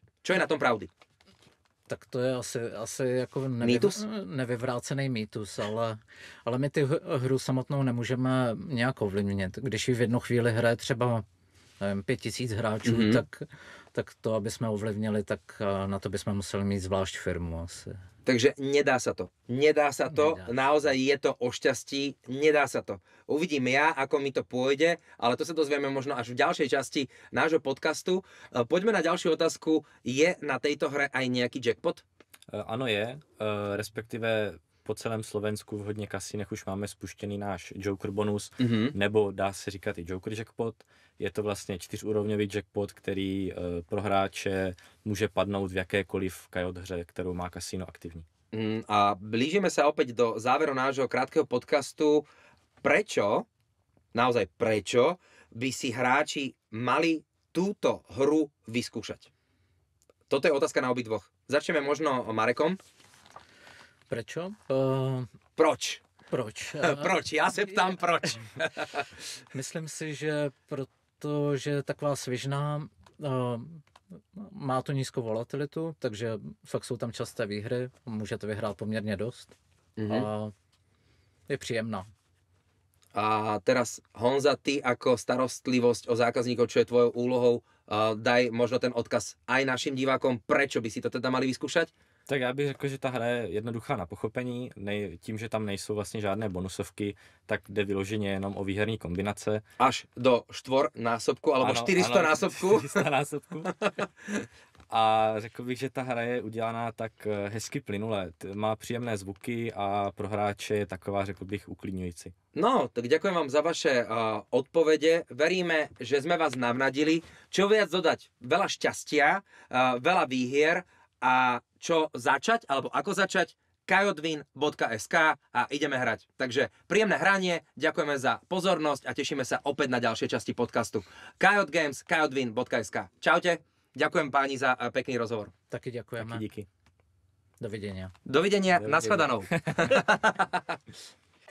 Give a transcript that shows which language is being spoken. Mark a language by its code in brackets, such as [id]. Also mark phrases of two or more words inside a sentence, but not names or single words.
[sk] Čo je na tom pravdy? [cs] Tak to je asi jako nevyvrácený mýtus, ale my ty hru samotnou nemůžeme nějak ovlivnit. Když ji v jednu chvíli hraje třeba 5000 hráčů, tak to, aby jsme ovlivnili, tak na to bychom museli mít zvlášť firmu asi. [sk] Takže nedá sa to. Nedá sa to. Naozaj je to o šťastí. Nedá sa to. Uvidím ja, ako mi to pôjde, ale to sa dozvieme možno až v ďalšej časti nášho podcastu. Poďme na ďalšiu otázku. Je na tejto hre aj nejaký jackpot? [cs] Ano je, respektive po celém Slovensku v hodně kasinech už máme spuštěný náš Joker bonus, nebo dá se říkat i Joker jackpot. Je to vlastně 4úrovňový jackpot, který pro hráče může padnout v jakékoliv Kajot hře, kterou má kasino aktivní. [sk] A blížime sa opäť do záveru nášho krátkeho podcastu. Prečo, naozaj prečo, by si hráči mali túto hru vyskúšať? Toto je otázka na obidvoch. Začneme možno Marekom. Prečo? [cs] Proč? Proč? Proč? Já se ptám proč. Myslím si, že protože je taková svižná, má tu nízkou volatilitu, takže fakt jsou tam časté výhry, můžete vyhrát poměrně dost a je příjemná. [sk] A teraz Honza, ty ako starostlivosť o zákazníkov, čo je tvojou úlohou, daj možno ten odkaz aj našim divákom, prečo by si to teda mali vyskúšať? [cs] Tak já bych řekl, že ta hra je jednoduchá na pochopení. Tím, že tam nejsou vlastně žádné bonusovky, tak jde vyloženě jenom o výherní kombinace. [sk] Až do 4násobku, alebo 400 násobku. 400 násobku. [cs] A řekl bych, že ta hra je udělaná tak hezky plynule. Má příjemné zvuky a pro hráče je taková, řekl bych, uklidňující. No, [sk] tak ďakujem vám za vaše odpovede. Veríme, že sme vás navnadili. Čo viac dodať? Veľa šťastia, veľa výhier a čo začať, alebo ako začať? kajodwin.sk a ideme hrať. Takže príjemné hranie, ďakujeme za pozornosť a tešíme sa opäť na ďalšie časti podcastu. Kajot Games, kajodwin.sk. Čaute. Ďakujem páni za pekný rozhovor. [cs] Taky děkujeme. Taky díky. [sk] Dovidenia. Dovidenia, nashledanou.